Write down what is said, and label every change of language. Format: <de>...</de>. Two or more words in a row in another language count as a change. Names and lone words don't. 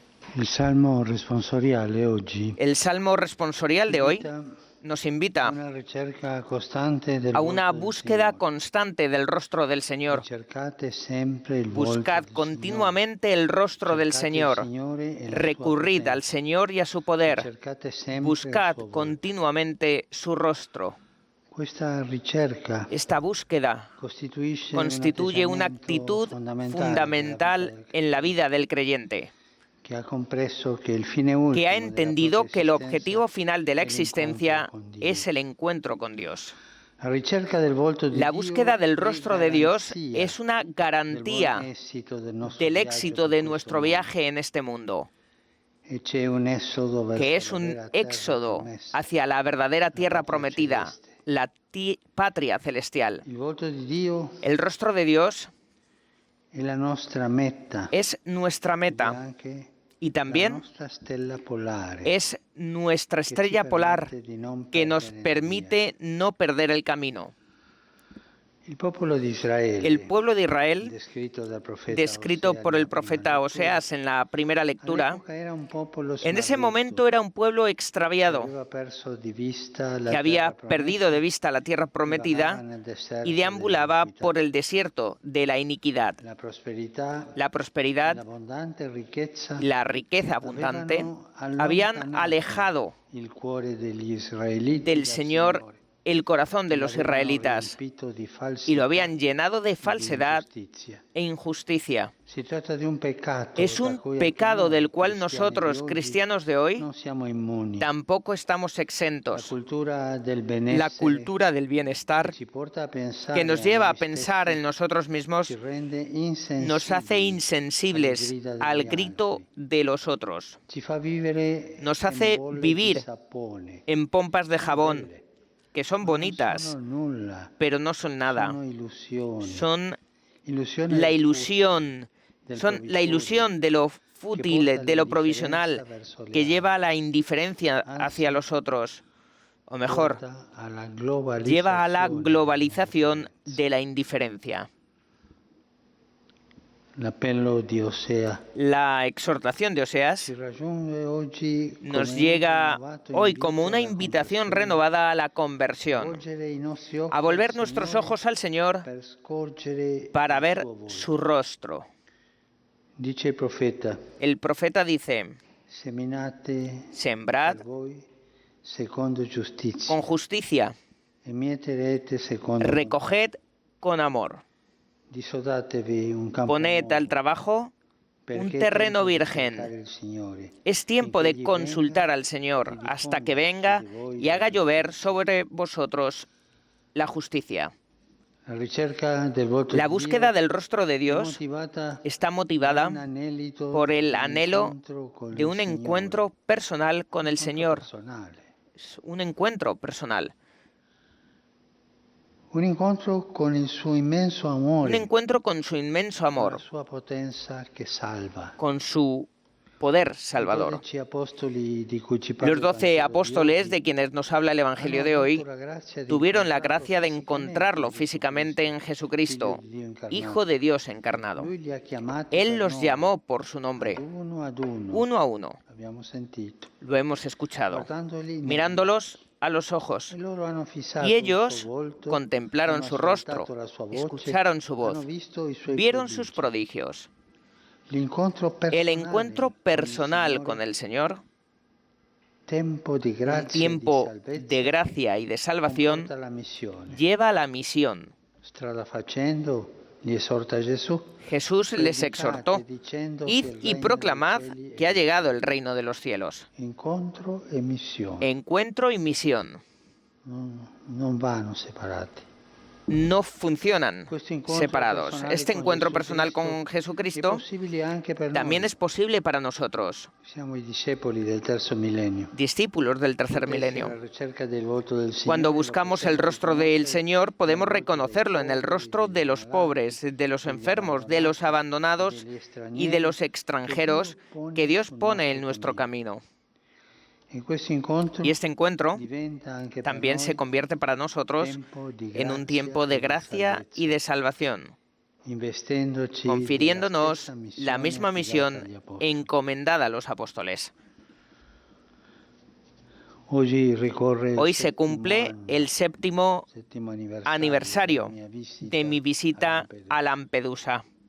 <it>Il Salmo responsoriale oggi</it> <es>El Salmo responsorial de hoy</es> <it>invita</it> <es>nos</es> <it>a</it> <es>invita</es> <it>una ricerca costante del</it> <es>a una</es> <it>volto del</it> <es>búsqueda</es> <it>Signore.</it> <es>constante del rostro del Señor.</es> <it>Ricercate sempre il volto</it> <es>Buscad</es> <it>del Signore.</it> <es>continuamente el rostro del</es> <it>Cercate il</it> <es>Señor.</es> <it>Signore e la sua</it> <es>Recurrid al</es> <it>potenza.</it> <es>Señor y a su poder.</es> <it>Ricercate sempre il</it> <es>Buscad</es> <it>suo volto.</it> <es>continuamente su rostro.</es> <it>Questa ricerca</it> <es>Esta búsqueda constituye una actitud fundamental en la vida del creyente,</es> <it>que ha compreso que el fine</it> <es>que ha</es> <it>ultimo della propria</it> <es>entendido que el objetivo</es> <it>esistenza</it> <es>final de la</es> <it>è l'incontro</it> <es>existencia</es> <it>con Dio.</it> <es>es el encuentro con Dios.</es> <it>La ricerca del volto di</it> <es>La</es> <it>Dio</it> <es>búsqueda del</es> <it>è</it> <es>rostro de Dios</es> <it>garanzia</it> <es>es una</es> <it>del buon</it> <es>garantía</es> <it>esito del nostro</it> <es>del</es> <it>viaggio</it> <es>éxito</es> <it>per</it> <es>de</es> <it>questo</it> <es>nuestro</es> <it>mondo.</it> <es>viaje en este mundo,</es> <it>E c'è un esodo</it> <es>que</es> <it>verso</it> <es>es</es> <it>la</it> <es>un</es> <it>vera terra</it> <es>éxodo</es> <it>promessa,</it> <es>hacia la verdadera</es> <it>la</it> <es>tierra</es> <it>patria</it> <es>prometida,</es> <it>celeste.</it> <es>la patria celestial.</es> <it>Il volto di Dio</it> <es>El rostro de Dios</es> <it>è la nostra meta</it> <es>es nuestra</es> <it>ed è</it> <es>meta</es> <it>anche</it> <es>y</es> <it>la</it> <es>también</es> <it>nostra stella polare</it> <es>es nuestra</es> <it>che ci</it> <es>estrella polar</es> <it>permette di non</it> <es>que nos</es> <it>perdere la via.</it> <es>permite no perder el camino.</es> <it>Il popolo di Israele,</it> <es>El pueblo de Israel,</es> <it>descrito dal profeta</it> <es>descrito</es> <it>Osea</it> <es>por</es> <it>nella</it> <es>el</es> <it>prima</it> <es>profeta</es> <it>lettura,</it> <es>Oseas en la primera lectura,</es> <it>all'epoca era un popolo</it> <es>en ese momento</es> <it>smarrito</it> <es>era un pueblo</es> <it>che</it> <es>extraviado,</es> <it>aveva perso di vista la</it> <es>que había</es> <it>terra</it> <es>perdido de</es> <it>promessa</it> <es>vista la tierra</es> <it>e vagava</it> <es>prometida</es> <it>nel</it> <es>y</es> <it>deserto</it> <es>deambulaba</es> <it>dell'iniquità.</it> <es>por el desierto de la iniquidad.</es> <it>La prosperità</it> <es>La</es> <it>e</it> <es>prosperidad</es> <it>l'abbondante ricchezza</it> <es>y la riqueza abundante</es> <it>avevano</it> <es>habían</es> <it>allontanato</it> <es>alejado</es> <it>il cuore degli israeliti</it> <es>del</es> <it>dal</it> <es>Señor</es> <it>Signore</it> <es>el corazón de</es> <it>e</it> <es>los</es> <it>l'avevano</it> <es>israelitas</es> <it>riempito di</it> <es>y</es> <it>falsità</it> <es>lo habían llenado de</es> <it>e di</it> <es>falsedad</es> <it>ingiustizia.</it> <es>e injusticia.</es> <it>Si tratta di un peccato</it> <es>Es</es> <it>da</it> <es>un</es> <it>cui anche</it> <es>pecado del</es> <it>noi,</it> <es>cual</es> <it>cristiani di</it> <es>nosotros,</es> <it>oggi,</it> <es>cristianos de hoy,</es> <it>non siamo immuni.</it> <es>tampoco estamos</es> <it>La</it> <es>exentos.</es> <it>cultura del</it> <es>La</es> <it>benessere</it> <es>cultura del</es> <it>che</it> <es>bienestar</es> <it>ci porta a</it> <es>que</es> <it>pensare</it> <es>nos</es> <it>a</it> <es>lleva a</es> <it>noi</it> <es>pensar en</es> <it>stessi</it> <es>nosotros</es> <it>ci</it> <es>mismos</es> <it>rende</it> <es>nos hace</es> <it>insensibili alle</it> <es>insensibles</es> <it>grida</it> <es>al</es> <it>degli</it> <es>grito</es> <it>altri,</it> <es>de los otros.</es> <it>ci fa vivere</it> <es>Nos</es> <it>in</it> <es>hace</es> <it>bolle di</it> <es>vivir</es> <it>sapone,</it> <es>en pompas de</es> <it>sono</it> <es>jabón,</es> <it>belle,</it> <es>que son</es> <it>ma non sono</it> <es>bonitas,</es> <it>nulla,</it> <es>pero no son nada.</es> <it>sono illusioni,</it> <es>Son</es> <it>illusione</it> <es>la</es> <it>del</it> <es>ilusión,</es> <it>del</it> <es>son la</es> <it>provvisorio,</it> <es>ilusión de lo</es> <it>che porta</it> <es>fútil, de lo</es> <it>all'indifferenza</it> <es>provisional,</es> <it>verso gli</it> <es>que lleva a</es> <it>altri,</it> <es>la indiferencia hacia</es> <it>anzi</it> <es>los otros, o mejor,</es> <it>porta alla</it> <es>lleva a la</es> <it>globalizzazione</it> <es>globalización</es> <it>dell'indifferenza.</it> <es>de la indiferencia.</es> <it>L'appello di Osea</it> <es>La exhortación de Oseas</es> <it>ci raggiunge oggi</it> <es>nos</es> <it>come un</it> <es>llega</es> <it>rinnovato</it> <es>hoy como</es> <it>invito</it> <es>una</es> <it>alla</it> <es>invitación</es> <it>conversione,</it> <es>renovada a la</es> <it>a</it> <es>conversión,</es> <it>volgere i nostri</it> <es>a</es> <it>occhi al</it> <es>volver nuestros</es> <it>Signore</it> <es>ojos al Señor</es> <it>per scorgere</it> <es>para</es> <it>il</it> <es>ver</es> <it>suo volto.</it> <es>su rostro.</es> <it>Dice il profeta:</it> <es>El profeta dice:</es> <it>seminate</it> <es>sembrad</es> <it>per voi secondo giustizia</it> <es>con justicia,</es> <it>e mieterete secondo</it> <es>recoged con amor,</es> <it>disodatevi un campo</it> <es>poned al</es> <it>nuovo,</it> <es>trabajo</es> <it>perché</it> <es>un</es> <it>è</it> <es>terreno</es> <it>tempo di cercare</it> <es>virgen.</es> <it>il Signore,</it> <es>Es tiempo</es> <it>finché</it> <es>de</es> <it>egli</it> <es>consultar</es> <it>venga</it> <es>al</es> <it>e</it> <es>Señor hasta que</es> <it>diffonda su</it> <es>venga</es> <it>di voi</it> <es>y</es> <it>la</it> <es>haga llover</es> <it>giustizia.</it> <es>sobre vosotros la justicia.</es> <it>La ricerca del volto</it> <es>La</es> <it>di</it> <es>búsqueda</es> <it>Dio</it> <es>del rostro de</es> <it>è</it> <es>Dios</es> <it>motivata</it> <es>está</es> <it>da</it> <es>motivada</es> <it>un anelito</it> <es>por el</es> <it>di un</it> <es>anhelo</es> <it>incontro con</it> <es>de</es> <it>il</it> <es>un</es> <it>Signore,</it> <es>encuentro personal</es> <it>un</it> <es>con el</es> <it>incontro</it> <es>Señor.</es> <it>personale,</it> <es>Es un encuentro personal.</es> <it>un incontro con il suo immenso</it> <es>Un</es> <it>amore,</it> <es>encuentro con su inmenso</es> <it>con la</it> <es>amor,</es> <it>sua potenza che salva.</it> <es>con su poder</es> <it>I</it> <es>salvador.</es> <it>12 apostoli di cui ci parla</it> <es>Los</es> <it>il</it> <es>12</es> <it>Vangelo di</it> <es>apóstoles</es> <it>oggi</it> <es>de quienes nos habla el</es> <it>hanno</it> <es>Evangelio de</es> <it>avuto</it> <es>hoy</es> <it>la grazia di</it> <es>tuvieron la</es> <it>incontrarlo</it> <es>gracia de</es> <it>fisicamente</it> <es>encontrarlo</es> <it>in Gesù</it> <es>físicamente en</es> <it>Cristo,</it> <es>Jesucristo,</es> <it>Figlio di Dio incarnato.</it> <es>Hijo de Dios encarnado.</es> <it>Lui li ha chiamati</it> <es>Él</es> <it>per</it> <es>los</es> <it>nome,</it> <es>llamó por su nombre,</es> <it>ad uno,</it> <es>uno a uno.</es> <it>l'abbiamo sentito,</it> <es>Lo hemos escuchado,</es> <it>guardandoli negli</it> <es>mirándolos</es> <it>occhi.</it> <es>a los ojos.</es> <it>E loro hanno fissato</it> <es>Y</es> <it>il suo</it> <es>ellos</es> <it>volto,</it> <es>contemplaron</es> <it>hanno</it> <es>su rostro,</es> <it>ascoltato la sua voce,</it> <es>escucharon su</es> <it>hanno</it> <es>voz,</es> <it>visto i suoi</it> <es>vieron sus</es> <it>prodigi.</it> <es>prodigios.</es> <it>L'incontro</it> <es>El</es> <it>personale</it> <es>encuentro</es> <it>con il</it> <es>personal con</es> <it>Signore,</it> <es>el Señor,</es> <it>tempo di</it> <es>un</es> <it>grazia e di</it> <es>tiempo de</es> <it>salvezza,</it> <es>gracia y de salvación,</es> <it>comporta la missione.</it> <es>lleva a la misión.</es> <it>Strada facendo, li esorta Gesù.</it> <es>Jesús les</es> <it>Predicate</it> <es>exhortó:</es> <it>dicendo che</it> <es>id</es> <it>il</it> <es>y</es> <it>regno</it> <es>proclamad</es> <it>dei cieli è</it> <es>que ha llegado el</es> <it>vicino.</it> <es>reino de los cielos.</es> <it>Incontro e missione</it> <es>Encuentro y misión</es> <it>non vanno separati.</it> <es>no funcionan</es> <it>Questo incontro</it> <es>separados.</es> <it>personale</it> <es>Este</es> <it>con</it> <es>encuentro</es> <it>Gesù</it> <es>personal</es> <it>Cristo</it> <es>con</es> <it>è</it> <es>Jesucristo</es> <it>possibile anche per</it> <es>también</es> <it>noi.</it> <es>es posible para nosotros,</es> <it>Siamo i discepoli del terzo millennio.</it> <es>discípulos del tercer Desde milenio.</es> <it>la ricerca del volto del</it> <es>Cuando</es> <it>Signore lo</it> <es>buscamos el</es> <it>possiamo</it> <es>rostro del</es> <it>riconoscere</it> <es>Señor, podemos</es> <it>nel volto dei</it> <es>reconocerlo en el</es> <it>poveri,</it> <es>rostro de</es> <it>degli</it> <es>los</es> <it>ammalati,</it> <es>pobres, de los</es> <it>degli</it> <es>enfermos, de los</es> <it>abbandonati,</it> <es>abandonados</es> <it>degli</it> <es>y de</es> <it>stranieri</it> <es>los</es> <it>che</it> <es>extranjeros</es> <it>Dio pone</it> <es>que Dios</es> <it>sul</it> <es>pone en</es> <it>nostro</it> <es>nuestro</es> <it>cammino.</it> <es>camino.</es> <it>In questo incontro</it> <es>Y este encuentro</es> <it>diventa anche per</it> <es>también se</es> <it>noi</it> <es>convierte para nosotros</es> <it>tempo di</it> <es>en un</es> <it>grazia</it> <es>tiempo</es> <it>e</it> <es>de</es> <it>di</it> <es>gracia y</es> <it>salvezza.</it> <es>de salvación. confiriéndonos la misma misión encomendada a los apóstoles. Hoy se cumple el 7º aniversario de mi visita a Lampedusa.</es>